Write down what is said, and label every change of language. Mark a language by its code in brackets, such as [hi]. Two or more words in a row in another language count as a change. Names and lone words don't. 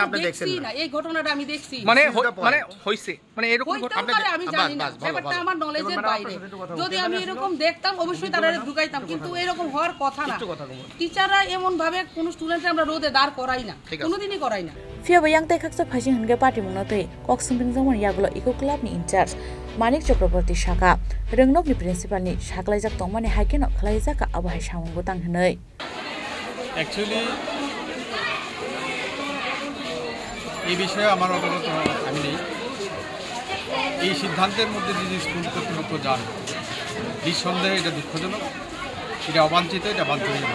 [bn] আপনি দেখছেন না এই ঘটনাটা আমি দেখছি মানে হইছে মানে এরকম ঘটনা আমি জানি না ব্যাপারটা আমার নলেজের বাইরে যদি আমি এরকম দেখতাম অবশ্যই তারা ঢুকাইতাম কিন্তু এরকম হওয়ার কথা না টিচাররা এমন ভাবে কোন স্টুডেন্টকে আমরা রোদে দাঁড় করাই না কোনোদিনই করাই না [trp] ফিয়া bayang tai khaksa phajing henge party mungnote kok sumping jamon yagulo [en] eco club [trp] ni incharge Manik Chakraborty Shaka Rengnokni principal ni saklaijak tongmani haikeno khlaijaka abo hai samung botang hnei [bn] অ্যাকচুয়ালি এই বিষয়ে আমার অবগত আমি নেই এই সিদ্ধান্তের মধ্যে যদি স্কুল কর্তৃপক্ষ যান নিঃসন্দেহে এটা দুঃখজনক এটা অবাঞ্ছিত এটা বাঞ্ছনীয়